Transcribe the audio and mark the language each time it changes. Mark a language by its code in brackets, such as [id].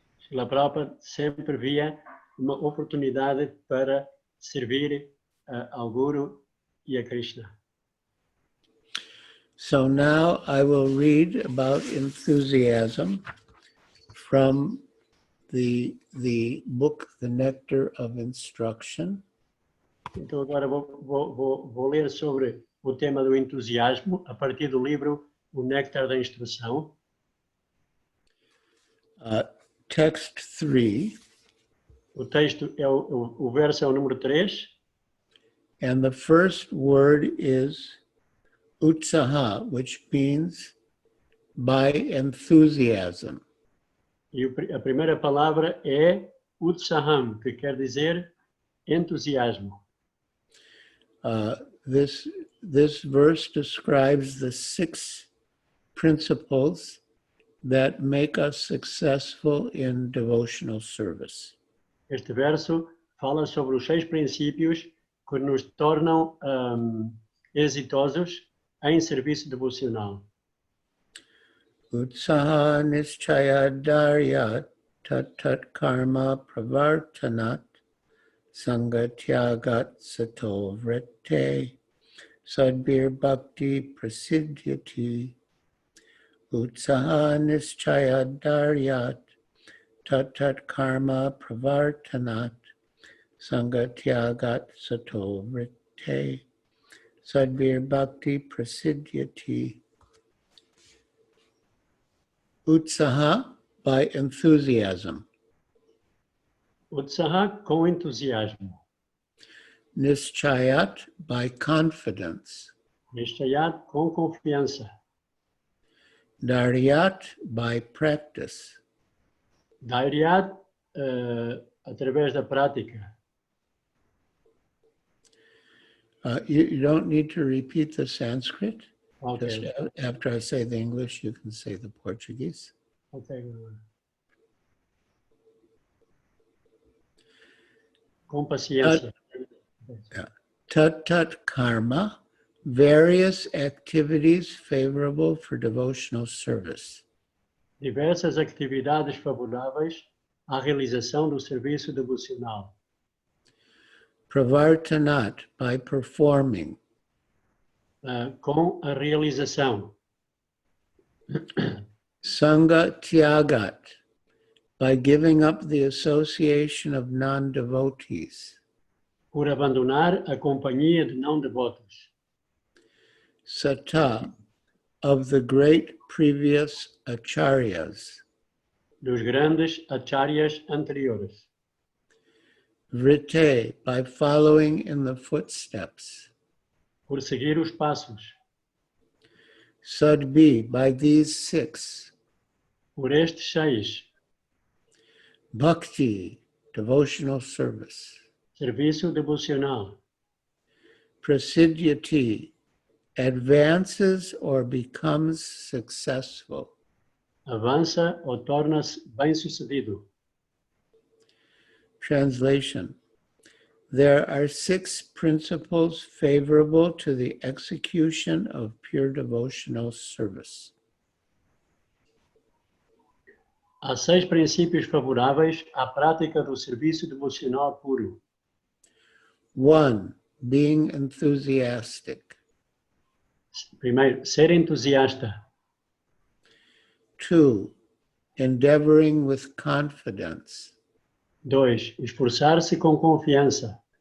[pt] Srila Prabhupada sempre via uma oportunidade para servir ao Guru e a Krishna. [en] So now I will read about enthusiasm from the book, The Nectar of Instruction. [pt] Então agora vou ler sobre o tema do entusiasmo a partir do livro O Néctar da Instrução. [en] Text 3. [pt] O texto o verso é o número 3. [en] And the first word is utsaha, which means by enthusiasm. [pt] E a primeira palavra é utsaham, que quer dizer entusiasmo. [en] This verse describes the 6 principles that make us successful in devotional service. [pt] Este verso fala sobre os 6 princípios que nos tornam exitosos em serviço devocional. [sa] Utsaha nischaya darya tat karma pravartanat sangatyagat sato vrete sadbir bhakti prasiddhyati. Utsaha nischaya daryat tat karma pravartanat sangatyagat sato vrete sadbir bhakti prasiddhyati. [en] Utsaha, by enthusiasm. [pt] Utsaha, com entusiasmo. [en] Nischayat, by confidence. [pt] Nishchayat, com confiança. [en] Daryat, by practice. [pt] Dhairyat, através da prática. [en] You don't need to repeat the Sanskrit. Okay. Just after I say the English, you can say the Portuguese. Okay. [pt] Com paciência. [en] Tat karma, various activities favorable for devotional service. [pt] Diversas atividades favoráveis à realização do serviço devocional. [en] Pravartanat, by performing. [pt] Com a realização. [en] Sangha Tyagat, by giving up the association of non-devotees. [pt] Por abandonar a companhia de não devotos. [en] Sata, of the great previous acharyas. [pt] Dos grandes acharyas anteriores. [en] Vrite, by following in the footsteps. [pt] Por seguir os passos. [en] Sadbi, by these 6. [pt] Por estes 6. [en] Bhakti, devotional service. [pt] Serviço devocional. [en] Prasiddhyati, advances or becomes successful. [pt] Avança ou torna-se bem-sucedido. [en] Translation. There are 6 principles favorable to the execution of pure devotional service. [pt] Há 6 princípios favoráveis à prática do serviço devocional puro. [en] 1. Being enthusiastic. [pt] Primeiro, ser entusiasta. [en] 2. Endeavoring with confidence. [pt] 2. Esforçar-se com confiança.